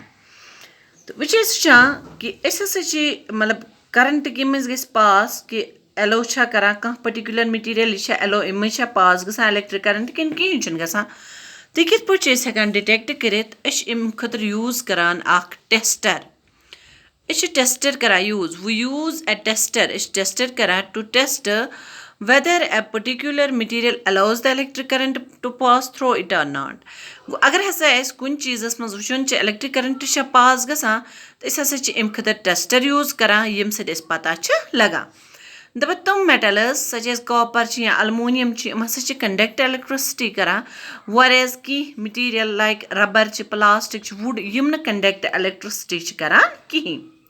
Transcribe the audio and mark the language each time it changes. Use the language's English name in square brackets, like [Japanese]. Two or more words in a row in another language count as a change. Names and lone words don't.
[Kashmiri] تہٕ وۄنۍ چھِ أسۍ وٕچھان کہِ أسۍ ہَسا چھِ مطلب کَرَنٹ کَمہِ منٛز گژھِ پاس کہِ ایلو چھا کَران کانٛہہ [English] particular material [Kashmiri] یہِ چھا ایلو اَمہِ منٛز چھا پاس گژھان [English] electric current [Kashmiri] کِنہٕ کِہیٖنۍ چھُنہٕ گژھان. تہٕ کِتھ پٲٹھۍ چھِ أسۍ ہٮ۪کان ڈِٹٮ۪کٹ کٔرِتھ أسۍ چھِ اَمہِ خٲطرٕ یوٗز کَران اَکھ ٹٮ۪سٹَر. أسۍ چھِ ٹٮ۪سٹَر کَران یوٗز [English] we use a tester. [Kashmiri] أسۍ چھِ ٹٮ۪سٹَر کَران [English] to test whether a particular material allows the electric current to pass through it or not. [Kashmiri] گوٚو اگر ہَسا اَسہِ کُنہِ چیٖزَس منٛز وٕچھُن چھِ [English] electric current [Kashmiri] چھا پاس گژھان تہٕ أسۍ ہَسا چھِ اَمہِ خٲطرٕ ٹٮ۪سٹَر یوٗز کَران ییٚمہِ سۭتۍ اَسہِ پَتہ چھِ لَگان. دَپان تِم [English] metals such as copper [Kashmiri] چھِ یا اَلمونِیَم چھِ یِم ہَسا چھِ [English] conduct electricity [Kashmiri] کَران وَریز کینٛہہ [English] material like rubber [Kashmiri] چھِ پٕلاسٹِک چھِ وُڈ یِم نہٕ [English] conduct electricity [Kashmiri] چھِ کَران کِہیٖنۍ.